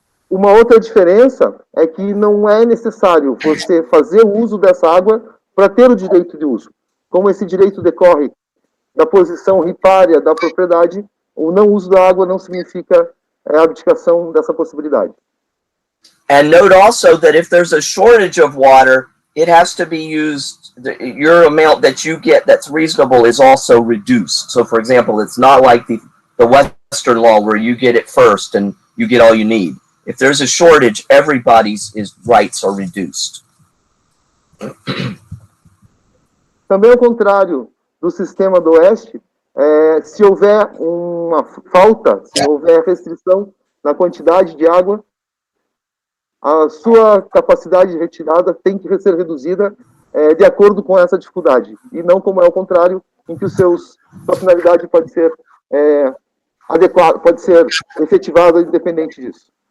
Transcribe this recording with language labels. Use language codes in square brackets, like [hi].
[pt] Uma outra diferença é que não é necessário você fazer o uso dessa água para ter o direito de uso. Como esse direito decorre da posição ripária da propriedade, o não uso da água não significa a abdicação dessa possibilidade. [en] And note also that if there's a shortage of water, it has to be used, your amount that you get that's reasonable is also reduced. So, for example, it's not like the Western law where you get it first and you get all you need. If there's a shortage, everybody's rights are reduced. [pt] Também ao contrário do sistema do Oeste, se houver uma falta, se houver restrição na quantidade de água, a sua capacidade de retirada tem que ser reduzida de acordo com essa dificuldade, e não como é o contrário, em que sua finalidade pode ser adequada, pode ser efetivada independente disso.